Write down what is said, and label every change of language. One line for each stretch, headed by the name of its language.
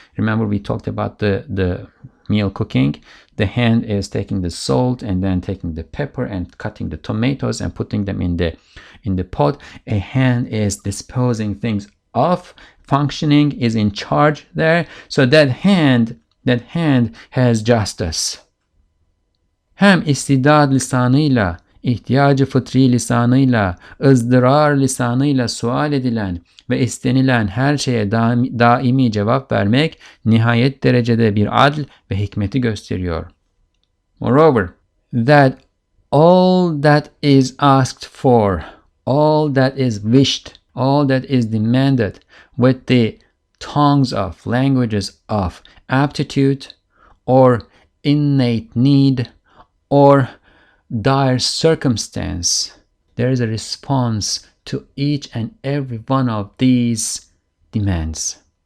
English: Remember, we talked about the meal cooking. The hand is taking the salt and then taking the pepper and cutting the tomatoes and putting them in the pot. A hand is disposing things off, functioning, is in charge there. So that hand has justice.
Turkish: Hem istidad lisanıyla, ihtiyacı fıtri lisanıyla, ızdırar lisanıyla sual edilen ve istenilen her şeye daimi cevap vermek nihayet derecede bir adl ve hikmeti gösteriyor.
English: Moreover, that all that is asked for, all that is wished, all that is demanded with the tongues of languages of aptitude or innate need or dire circumstance, there is a response to each and every one of these demands.